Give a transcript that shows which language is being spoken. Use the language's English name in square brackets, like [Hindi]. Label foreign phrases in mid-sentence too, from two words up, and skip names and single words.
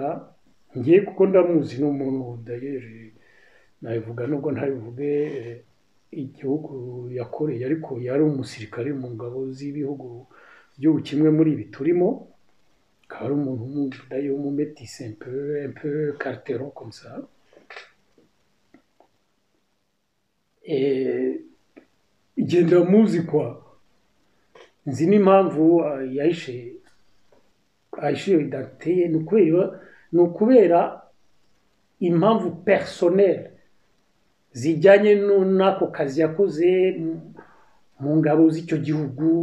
[Kinyarwanda] ngiye kuko ndamuzi n'umuntu Dayer nabivuga nubwo ntabivuge igihugu yakoreye ariko yari umusirikare mu ngabo z'ibihugu igihugu kimwe muri ibi turimo akaba ari umuntu Dayer w'umumetisi [French] un peu carteron comme ça [Kinyarwanda] igenda muzi kwa nzi n'impamvu yahishe iyo identite ye ni ukubera impamvu personnelle zijyanye n'ako kazi yakoze mu ngabo z'icyo gihugu